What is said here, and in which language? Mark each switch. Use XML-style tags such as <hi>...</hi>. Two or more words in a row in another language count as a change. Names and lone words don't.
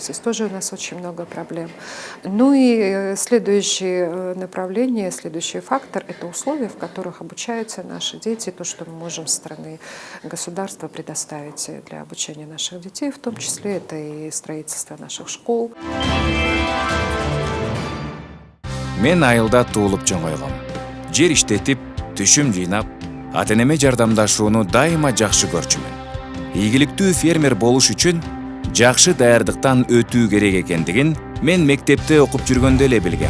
<ru>Здесь тоже у нас очень много проблем. Ну и следующее направление, следующий фактор – это условия, в которых обучаются наши дети, то, что мы можем со стороны государства предоставить для обучения наших детей, в том числе это и строительство наших школ.</ru> <ky>Мен айылда туулуп чоңойгом. Жер иштетип, түшүм жыйнап, ата-энеме жардамдашууну дайыма жакшы көрчүмүн. Ийгиликтүү фермер болуш үчүн жакшы даярдыктан өтүү керек экендигин мен мектепте окуп жүргөндө эле билгем.</ky>